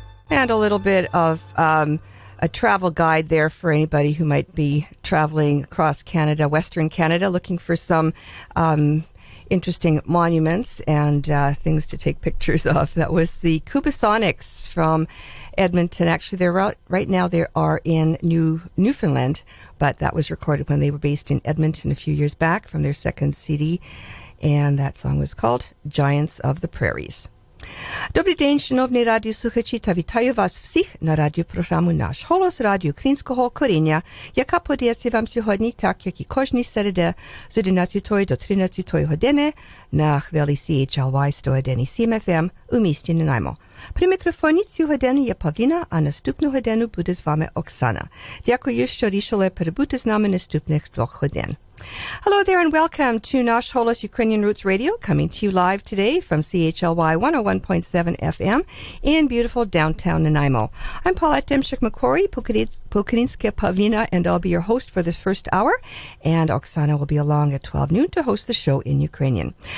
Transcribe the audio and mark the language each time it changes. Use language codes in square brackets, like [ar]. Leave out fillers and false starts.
[en] And a little bit of a travel guide there for anybody who might be traveling across Canada, Western Canada, looking for some interesting monuments and things to take pictures of. That was the Kubasonics from Edmonton. Actually, they're right now they are in Newfoundland, but that was recorded when they were based in Edmonton a few years back from their second CD. and that song was called Giants of the Prairies. [uk] Добрий день, шановні радіослухачі, та вітаю вас всіх на радіопрограму «Наш голос» радіо Українського коріння, яка подається вам сьогодні, так як і кожній середи з 11 до 13 години на хвилі CHLY 101.7 FM у місті Нанаймо. При мікрофоні цю годину є Павліна, а наступну годину буде з вами Оксана. Дякую, що рішили перебути з нами наступних 2 годин. [en] Hello there and welcome to Nash Holos Ukrainian Roots Radio, coming to you live today from CHLY 101.7 FM in beautiful downtown Nanaimo. I'm Paulette Demchik-McCory, Pukarinska Pavlina, and I'll be your host for this first hour, and Oksana will be along at 12 noon to host the show in Ukrainian.